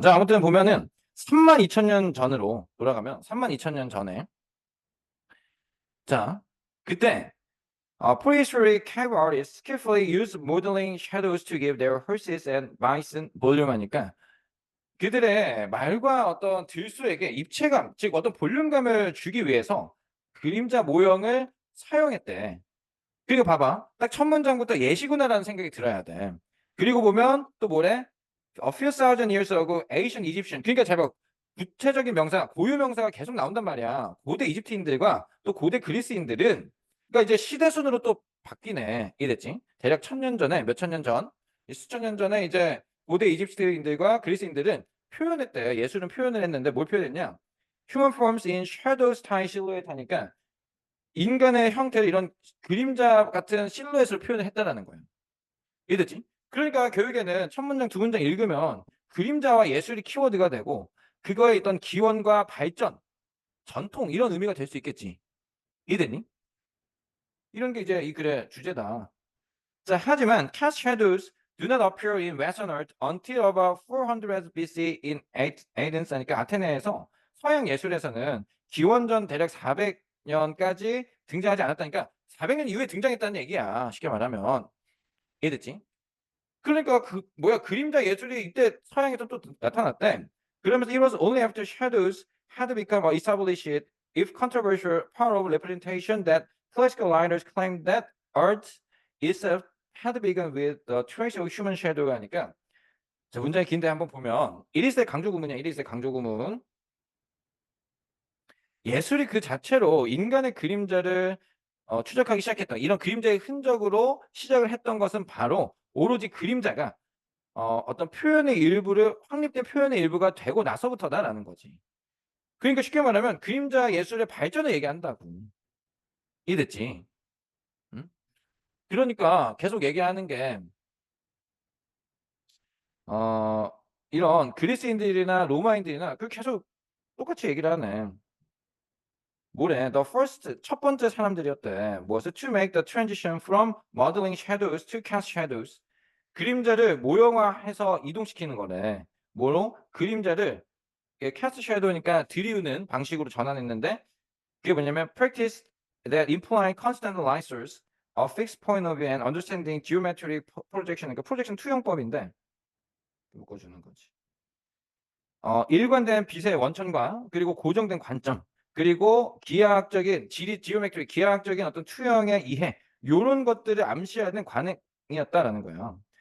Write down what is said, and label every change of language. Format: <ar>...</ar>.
<ko>자, 아무튼 보면은 32,000년 전으로 돌아가면 32,000년 전에 자, 그때</ko> <en>prehistoric cave artists skillfully used modeling shadows to give their horses and bison</en> <ko>볼륨 하니까 그들의 말과 어떤 들수에게 입체감, 즉 어떤 볼륨감을 주기 위해서 그림자 모형을 사용했대. 그리고 봐봐. 딱 첫 문장부터 예시구나라는 생각이 들어야 돼. 그리고 보면 또 뭐래?</ko> <en>A few thousand years ago, ancient Egyptian.</en> <ko>그러니까 잘 봐. 구체적인 명사, 고유 명사가 계속 나온단 말이야. 고대 이집트인들과 또 고대 그리스인들은 그러니까 이제 시대 순으로 또 바뀌네. 이해됐지? 대략 1000년 전에 몇 천 년 전, 수천 년 전에 이제 고대 이집트인들과 그리스인들은 표현했대. 예술은 표현을 했는데 뭘 표현했냐?</ko> <en>Human forms in shadow style silhouette</en> <ko>하니까 인간의 형태를 이런 그림자 같은 실루엣을 표현을 했다라는 거예요. 이해됐지? 그러니까 교육에는 첫 문장, 두 문장 읽으면 그림자와 예술이 키워드가 되고 그거에 있던 기원과 발전, 전통 이런 의미가 될 수 있겠지. 이해됐니? 이런 게 이제 이 글의 주제다. 자, 하지만</ko> <en>cast shadows do not appear in Western art until about 400 BC in Athens.</en> <ko>그러니까 아테네에서 서양 예술에서는 기원전 대략 400년까지 등장하지 않았다니까 400년 이후에 등장했다는 얘기야. 쉽게 말하면. 이해됐지? 그러니까 그 뭐야 그림자 예술이 이때 서양에서 또 나타났대. 그러면서</ko> <en>it was only after shadows had become established if controversial part of representation that classical writers claimed that art itself had begun with the trace of human shadow</en> <ko>하니까 자 문장이 긴데 한번 보면 1일세 강조 구문이야. 1일세 강조 구문. 예술이 그 자체로 인간의 그림자를 추적하기 시작했던 이런 그림자의 흔적으로 시작을 했던 것은 바로 오로지 그림자가 어떤 표현의 일부를 확립된 표현의 일부가 되고 나서부터다라는 거지. 그러니까 쉽게 말하면 그림자 예술의 발전을 얘기한다고. 이해됐지? 응? 그러니까 계속 얘기하는 게 어 이런 그리스인들이나 로마인들이나 그 계속 똑같이 얘기를 하네. 뭐래?</ko> <en>The first</en> <ko>첫 번째 사람들이었대.</ko> <en>무엇을 to make the transition from modeling shadows to cast shadows.</en> <ko>그림자를 모형화해서 이동시키는 거래. 뭐로? 그림자를 이게 cast shadow니까 들이우는 방식으로 전환했는데 그게 뭐냐면</ko> <en>practice that imply constant lasers, a fixed point of view and understanding geometric projection.</en> <ko>그러니까 프로젝션 투영법인데 묶어주는 거지. 일관된 빛의 원천과 그리고 고정된 관점 그리고 기하학적인 지오메트리 기하학적인 어떤 투영의 이해 요런 것들을 암시하는 관행이었다라는 거예요.</ko>